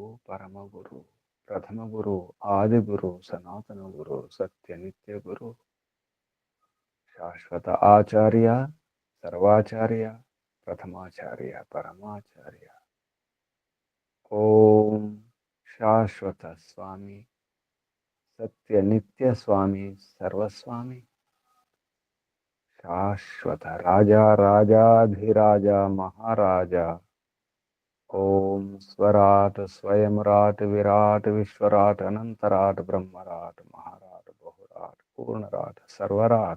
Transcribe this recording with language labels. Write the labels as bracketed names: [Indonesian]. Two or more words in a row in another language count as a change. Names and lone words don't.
[Sanskrit] परम गुरु प्रथम गुरु आदि गुरु सनातन गुरु सत्य नित्य गुरु शाश्वत आचार्य सर्वाचार्य प्रथमाचार्य परमाचार्य ओम శాశ్వత స్వామి, సత్య నిత్య స్వామి, సర్వస్వామి, శాశ్వత రాజా, రాజాధిరాజ, మహారాజా. ఓం స్వరాట్, స్వయంరాట్, విరాట్, విశ్వరాట్, అనంతరాట్, బ్రహ్మరాట్, మహారాట్, బహురాట్, పూర్ణరాట్, సర్వరాట్.